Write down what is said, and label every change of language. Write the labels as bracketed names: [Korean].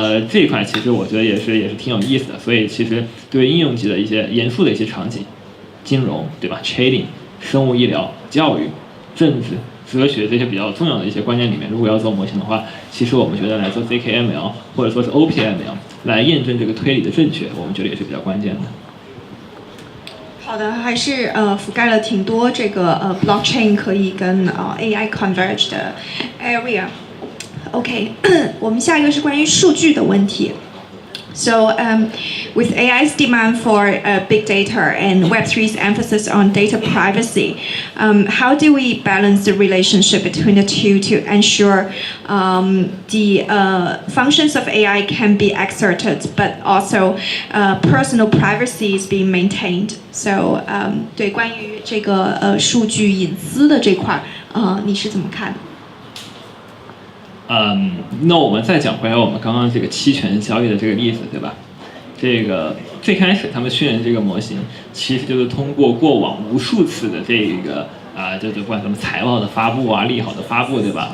[Chinese] 这一块其实我觉得也是挺有意思的。所以其实对于应用级的一些严肃的一些场景，金融，对吧 ？trading、生物医疗、教育、政治、哲学这些比较重要的一些观念里面，如果要做模型的话，其实我们觉得来做 ZKML 或者说是 OPML 来验证这个推理的正确，我们觉得也是比较关键的。好的，还是覆盖了挺多这个blockchain 可以跟AI converge 的 area。OK， 我们下一个是关于数据的问题。 [English] So, with AI's demand for big data and Web3's emphasis on data privacy, how do we balance the relationship between the two to ensure the functions of AI can be exerted, but also personal privacy is being maintained? [Chinese] So, 对关于这个数据隐私的这块，你是怎么看的？那我们再讲回来我们刚刚这个期权交易的这个例子，对吧？这个最开始他们训练这个模型，其实就是通过过往无数次的这个就是不管什么财报的发布利好的发布，对吧？